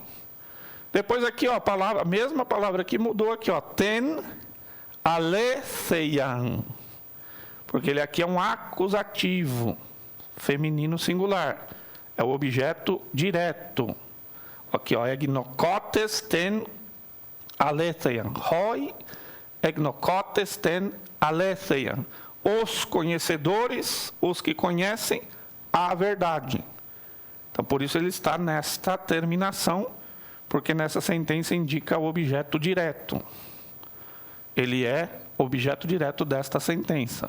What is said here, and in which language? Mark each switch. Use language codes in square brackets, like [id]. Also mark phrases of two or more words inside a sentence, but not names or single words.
[pt] Depois aqui, ó, a mesma palavra aqui mudou aqui, ó. [el] Τὴν ἀλήθειαν. [pt] Porque ele aqui é um acusativo feminino singular. É o objeto direto. Aqui, ó, [el] ἐγνωκότες τὴν ἀλήθειαν. Οἱ ἐγνωκότες τὴν ἀλήθειαν. [pt] Os conhecedores, os que conhecem a verdade. Então, por isso ele está nesta terminação, porque nessa sentença indica o objeto direto. Ele é objeto direto desta sentença.